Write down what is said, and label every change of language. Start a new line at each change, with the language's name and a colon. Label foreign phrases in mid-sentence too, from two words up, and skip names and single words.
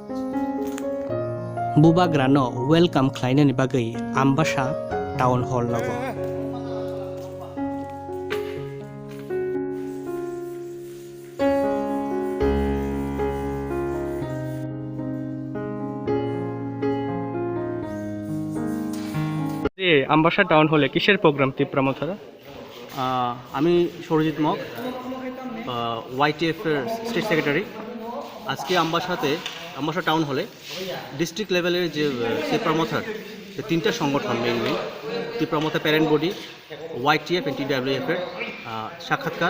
Kok Borok: बुबाग्रानो वेलकाम खालायनायनि बागै आम्बासा टाउन हल नगो आम्बासा टाउन हले किसेर प्रग्राम तिप्रामथारा
Bangla: আমি সরজিৎ মগ YTF এর
English: state secretary.
Bangla: আজকে আম্বাসা টাউন হলে
English: district level's
Bangla: যে তিপ্রামথার যে তিনটা সংগঠন মেইনলি তিপ্রামথা
English: parent body
Bangla: YTF এবং TWF এর সাক্ষাৎকার।